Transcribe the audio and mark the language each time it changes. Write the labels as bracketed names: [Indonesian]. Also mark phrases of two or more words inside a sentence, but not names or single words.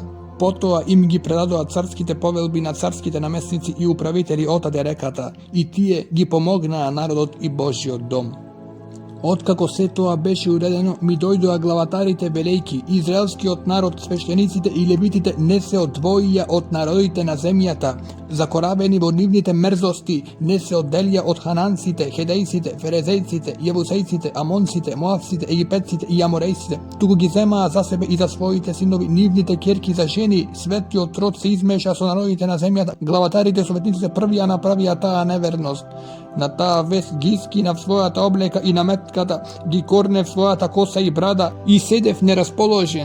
[Macedonian] Потоа им ги предадоа царските повелби на царските наместници и управители отаде реката, и тие ги помогнаа народот и Божјиот дом. Откако се тоа беше уредено, ми дојдоа главатарите велејки, израелскиот народ, свештениците и левитите не се одвоија од народите на земјата, закоравени во нивните мерзости, не се одделија од хананците, хедејците, ферезејците, јевусејците, амонците, моавците, египетците и аморејците, туку ги земаа за себе и за своите синови нивните ќерки за жени. Светиот род се измеша со народите на земјата. Главатарите советниците првија направија таа неверност. На таа вест ги скинав својата облека и наметката, ги корнев својата коса и брада и седев нерасположен.